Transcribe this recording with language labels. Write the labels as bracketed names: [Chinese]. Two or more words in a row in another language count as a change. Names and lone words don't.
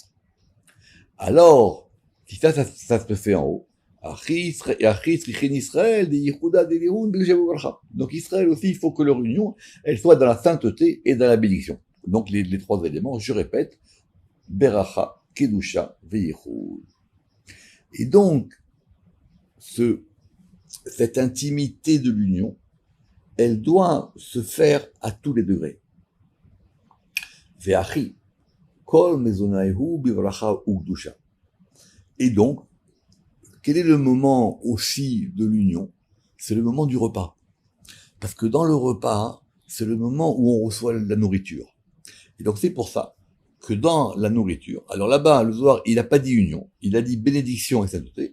[French] Alors, si ça se fait en haut, donc Israël aussi, il faut que leur union, elle soit dans la sainteté et dans la bénédiction. Donc les 3 éléments, je répète, [Hebrew] ברכה, קדושה, ויחוד. [French] Et donc, cette intimité de l'union, elle doit se faire à tous les degrés. [Hebrew] ואכי, כל מזונהו בברכה ובקדושה. [French] Et donc, quel est le moment aussi de l'union? C'est le moment du repas. Parce que dans le repas, c'est le moment où on reçoit la nourriture. Et donc c'est pour ça que dans la nourriture, alors là-bas, le Zohar, il n'a pas dit union, il a dit bénédiction et sainteté.